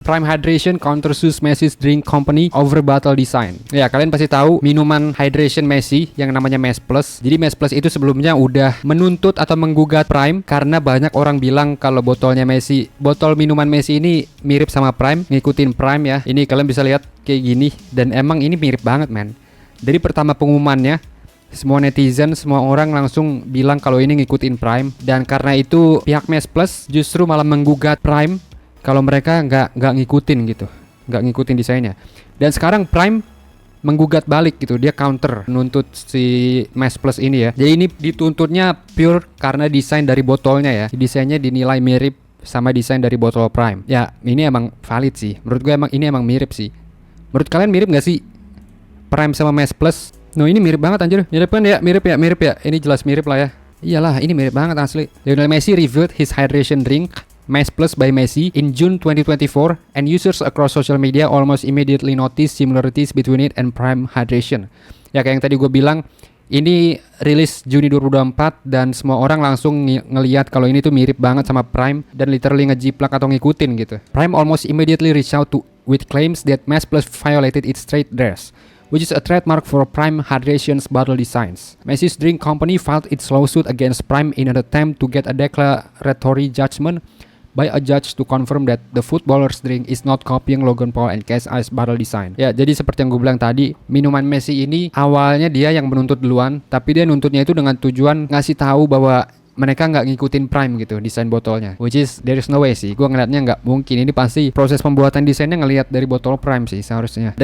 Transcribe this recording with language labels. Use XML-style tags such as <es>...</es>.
<en>Prime Hydration countersues Messi's drink company over bottle design.</en> <id>Ya, kalian pasti tahu minuman hydration Messi yang namanya Mes Plus. Jadi Mes Plus itu sebelumnya udah menuntut atau menggugat Prime karena banyak orang bilang kalau botol minuman Messi ini mirip sama Prime, ngikutin Prime ya. Ini kalian bisa lihat kayak gini, dan emang ini mirip banget, man. Dari pertama pengumumannya, semua netizen, semua orang langsung bilang kalau ini ngikutin Prime, dan karena itu pihak Mes Plus justru malah menggugat Prime kalau mereka nggak ngikutin gitu, nggak ngikutin desainnya. Dan sekarang Prime menggugat balik gitu, dia counter nuntut si Mes Plus ini ya. Jadi ini dituntutnya pure karena desain dari botolnya ya, desainnya dinilai mirip sama desain dari botol Prime. Ya ini emang valid sih, menurut gue emang ini emang mirip sih. Menurut kalian mirip nggak sih Prime sama Mes Plus? No, ini mirip banget anjir. Mirip kan ya? Mirip ya. Ini jelas mirip lah ya. Iyalah, ini mirip banget asli.</id> <en>Lionel Messi revealed his hydration drink Mes Plus by Messi in June 2024, and users across social media almost immediately noticed similarities between it and Prime Hydration.</en> <id>Ya kayak yang tadi gue bilang, ini rilis Juni 2024 dan semua orang langsung ngelihat kalau ini tuh mirip banget sama Prime dan literally ngejiplak atau ngikutin gitu.</id> <en>Prime almost immediately reached out to with claims that Mes Plus violated its trade dress, which is a trademark for Prime Hydration's bottle designs. Messi's drink company filed its lawsuit against Prime in an attempt to get a declaratory judgment by a judge to confirm that the footballer's drink is not copying Logan Paul and KSI's bottle design.</en> <id>Ya, jadi seperti yang gue bilang tadi, minuman Messi ini awalnya dia yang menuntut duluan, tapi dia nuntutnya itu dengan tujuan ngasih tahu bahwa mereka nggak ngikutin Prime gitu desain botolnya,</id> <en>which is there is no way</en> <id>sih. Gue ngeliatnya nggak mungkin. Ini pasti proses pembuatan desainnya ngelihat dari botol Prime sih seharusnya.</id>